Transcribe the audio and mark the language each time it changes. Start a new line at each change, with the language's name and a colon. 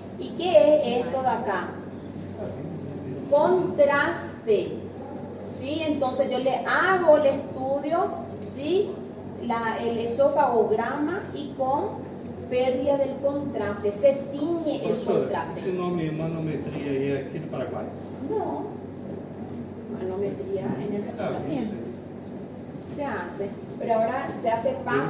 Spanish: ¿Y qué es esto de acá? Contraste. ¿Sí? Entonces yo le hago el estudio, ¿sí? El esofagograma y con pérdida del contraste, se tiñe el contraste.
Portuguese: Esse nome manometria aí é aqui do Paraguai?
Spanish: No, manometría en el Brasil también se hace, pero ahora ya se pasa.